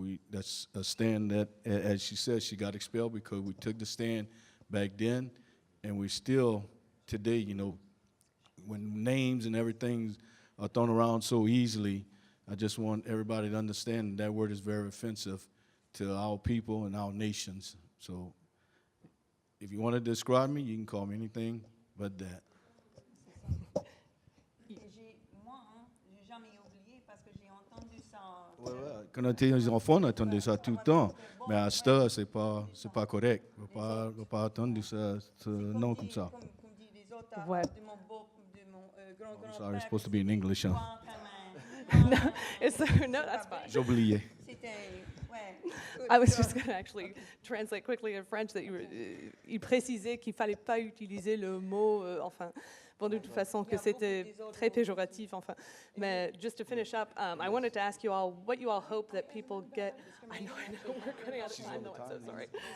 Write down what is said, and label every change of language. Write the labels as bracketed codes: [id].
[en] That's a stand that, as she said, she got expelled because we took the stand back then, and we still today, when names and everything are thrown around so easily, I just want everybody to understand that word is very offensive to our people and our nations. So if you want to describe me, you can call me anything but that. [fr] Moi, j'ai jamais oublié parce que j'ai entendu ça. Ouais, ouais. Quand on était les enfants, on entendait ça tout le temps. Mais à cette heure, c'est pas correct. On ne va pas attendre ça, ce nom comme ça. Comme dit les autres, Ouais. de mon grand-grand-père. [en] I'm sorry, it's supposed to be in English. Hein. No, no, that's fine. [fr] J'ai oublié. C'était, ouais. [en] I was just going to actually translate quickly in French that [fr] il précisait qu'il fallait pas utiliser le mot, enfin, bon, de toute façon, que c'était très péjoratif, enfin. [en] Mais just to finish up, I wanted to ask you all what you all hope that people get. I know, we're running out of time, though, I'm so sorry.